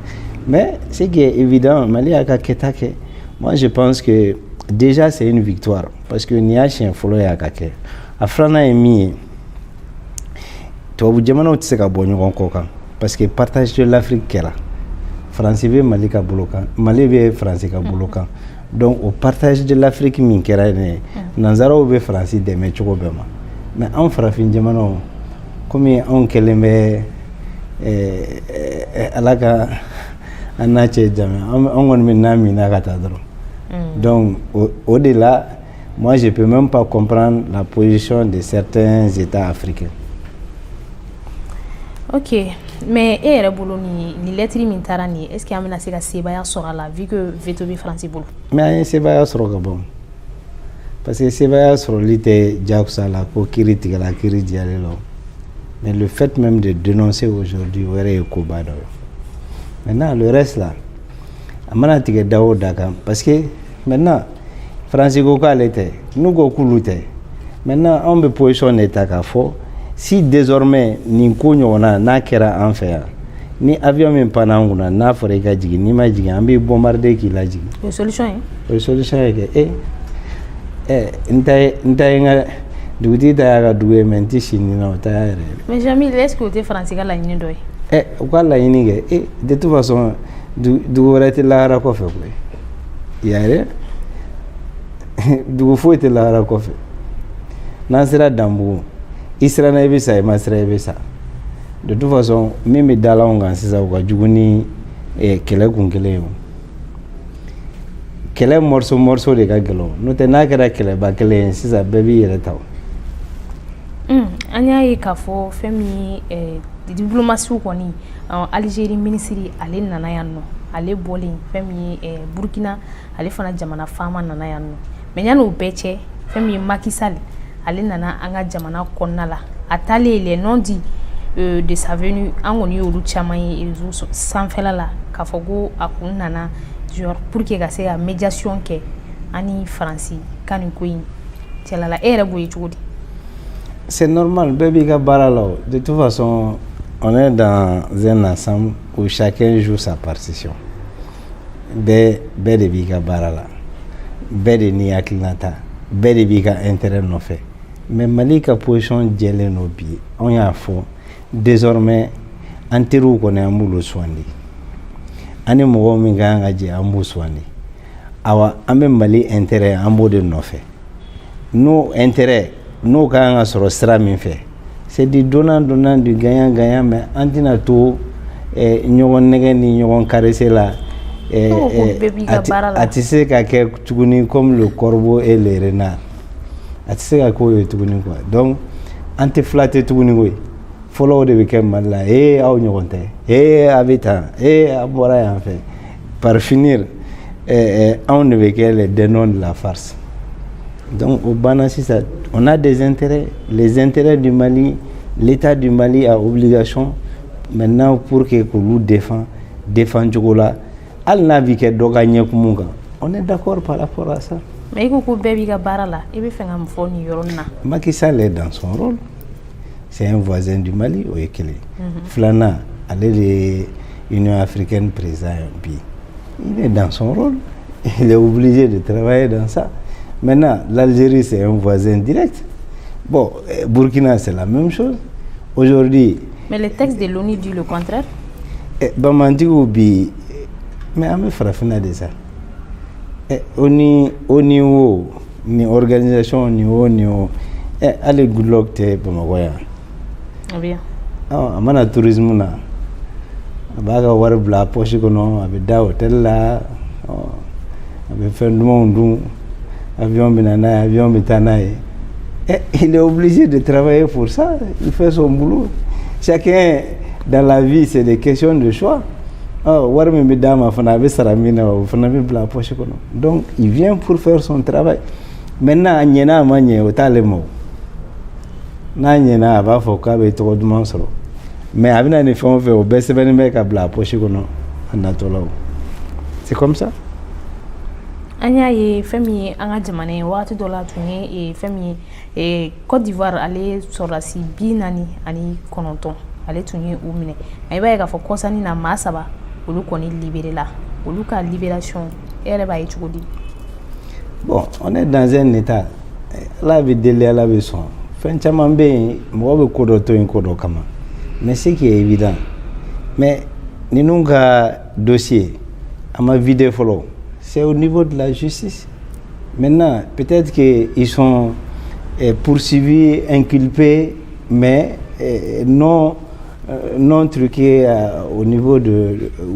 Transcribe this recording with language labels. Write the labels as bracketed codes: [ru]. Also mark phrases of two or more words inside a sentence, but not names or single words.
[fr] Mais ce qui est évident [bm] Mali a ka kɛta kɛ [fr] moi je pense que déjà c'est une victoire parce que [bm] n'i y'a siɲɛ fɔlɔ y'a ka kɛ a filanan ye min ye tubabu jamanaw tɛ se ka bɔ ɲɔgɔn kɔ kan [fr] parce que partage de l'Afrique [bm] kɛra France bɛ Mali ka bolo kan Mali bɛ France ka bolo kan [fr] donc au partage de l'Afrique [bm] min kɛra ne nanzaraw bɛ France dɛmɛ cogo bɛɛ ma mais anw farafin jamanaw komi anw kɛlen bɛ ala ka an n'a cɛ jama anw kɔni bɛ n'a minɛ ka taa dɔrɔn [fr] donc au delà moi je peux même pas comprendre la position de certains États africains. Ok, mais [bm] e yɛrɛ bolo ni lettre min taara nin [fr] est-ce que [bm] an bɛna se ka sebaya sɔrɔ a la [fr] vu que [bm] veto bɛ France bolo? Mais an ye sebaya sɔrɔ ka ban [fr] parce que [bm] sebaya sɔrɔli tɛ jagosa la ko kiiri tigɛla kiiri diyalen la [fr] mais le fait même de dénoncer aujourd'hui [bm] o yɛrɛ ye koba dɔ ye [fr] maintenant le reste là [bm] a mana tigɛ da o da kan [fr] parce que maintenant [bm] France ko k'ale tɛ n'u ko k'olu tɛ maintenant anw bɛ [fr] position de [bm] ta k'a fɔ [fr] si désormais [bm] nin ko ɲɔgɔnna n'a kɛra an fɛ yan ni avion min panna an kunna n'a fɔra i ka jigin n'i ma jigin an b'i bombarder k'i lajigin o ye solution ye o ye solution ye kɛ n ta ye n ka dugutigi ta y'a ka dugu ye mais n tɛ si nin na o ta y'a yɛrɛ ye [fr] mais Jamil est-ce que [bm] o tɛ France ka laɲini dɔ ye u ka laɲini kɛ [fr] de toute façon [bm] dugu wɛrɛ tɛ lahara kɔfɛ koyi i y'a ye dugu foyi tɛ lahara kɔfɛ n'an sera Danbugu i siranna i bɛ sa i ma siran i bɛ sa de toute façon min bɛ da la anw kan sisan o ka jugu ni kɛlɛ kun kelen ye o kɛlɛ [fr] morceau de [bm] ka gɛlɛn n'o tɛ n'a kɛra kɛlɛba kelen ye sisan bɛɛ b'i yɛrɛ ta o. An y'a ye k'a fɔ fɛn min ye diplomasiw kɔni Algérie ministre ale nana yan nɔ ale bɔlen fɛn min ye Burkina ale fana jamana faama nana yan nɔ mais yanni o bɛɛ cɛ fɛn min ye Macky Sall ale nana an ka jamana kɔnɔna la a taalen [fr] les non dits de sa venue [bm] an kɔni y'olu caman ye réseau sanfɛla la k'a fɔ ko a kun nana [fr] genre pour que [bm] ka se ka médiation kɛ ani France ka nin ko in cɛla la e yɛrɛ b'o ye cogo di? [fr] C'est normal, [bm] bɛɛ b'i ka baara la o [fr] de toute façon on est dans un ensemble où chacun joue sa partition [bm] bɛɛ de b'i ka baara la bɛɛ de n'i hakilinata bɛɛ de b'i ka intérêt nɔfɛ mais Mali ka position jɛlen no bi on y'a fɔ désormais an teriw kɔni an b'olu sugandi ani mɔgɔw min ka kan ka jɛ an b'u sugandi awa an bɛ Mali intérêt an b'o de nɔfɛ n'o intérêt n'o ka kan ka sɔrɔ sira min fɛ [fr] c'est du donnant du gagnant mais [bm] an tɛna to ɲɔgɔn nɛgɛ ni ɲɔgɔn caressé la a tɛ se ka kɛ tuguni [fr] comme le corbeau et le renard [bm] a tɛ se ka k'o ye tuguni [fr] quoi donc [bm] an tɛ flatter tuguni koyi fɔlɔ o de bɛ kɛ Mali la aw ɲɔgɔn tɛ a bɛ tan a bɔra yan fɛ [fr] par finir [bm] anw de bɛ kɛ [fr] les dénons de la farce donc au [bm] banna sisan [fr] on a des intérêts les intérêts du Mali l'État du Mali a obligation maintenant pour que [bm] k'olu défend cogo la hali n'a bɛ kɛ dɔ ka ɲɛkumu kan [fr] on est d'accord par rapport à ça. [bm] mais i ko ko bɛɛ b'i ka baara la i bɛ fɛ ka mun fɔ nin yɔrɔ nin na? [fr] Macky Sall est dans son rôle c'est un voisin du Mali [bm] o ye kelen filanan ale de ye [fr] Union africaine président bi il est dans son rôle il est obligé de travailler dans ça. Maintenant l'Algérie c'est un voisin direct bon Burkina c'est la même chose aujourd'hui. mais le texte de l'ONU dit le contraire. [bm] Bamantigiw bi mais an bɛ farafinna de sa ONU wo ni organisation ni o hali Goodluck tɛ Bamakɔ yan a mana tourisme na a b'a ka wari bila poche kɔnɔ a bɛ da hôtel la a bɛ fɛn dumanw dun avion bɛ na n'a ye avion bɛ taa n'a ye [fr] il est obligé de travailler pour ça il fait son boulot chacun dans la vie c'est des questions de choix [bm] wari min bɛ d'a ma fana a bɛ sara min na o fana bɛ bila poche kɔnɔ [fr] donc il vient pour faire son travail maintenant [bm] a ɲɛna a ma ɲɛ o t'ale ma o n'a ɲɛna a b'a fɔ k'a bɛ tɔgɔ duman sɔrɔ mais a bɛna ni fɛn o fɛn o bɛɛ sɛbɛnnen bɛ ka bila poche kɔnɔ a natɔla o [fr] c'est comme ça. [bm] an y'a ye fɛn min ye an ka jamana ye waati dɔ la tun ye fɛn min ye Côte d'Ivoire ale sɔrɔdasi 49 ale tun ye u minɛ mais i b'a ye k'a fɔ kɔsani na maa 3 olu kɔni libéré la olu ka libération e yɛrɛ b'a ye cogo di? [fr] bon on est dans un état [bm] ala bɛ deli ala bɛ sɔn fɛn caman bɛ yen mɔgɔ bɛ ko dɔ to yen ko dɔ kama [fr] mais ce qui est évident mais Ninunga dossier, à ma vidéo follow, c'est au niveau de la justice. Maintenant, peut-être qu'ils sont poursuivis, inculpés, mais non truqués au niveau de...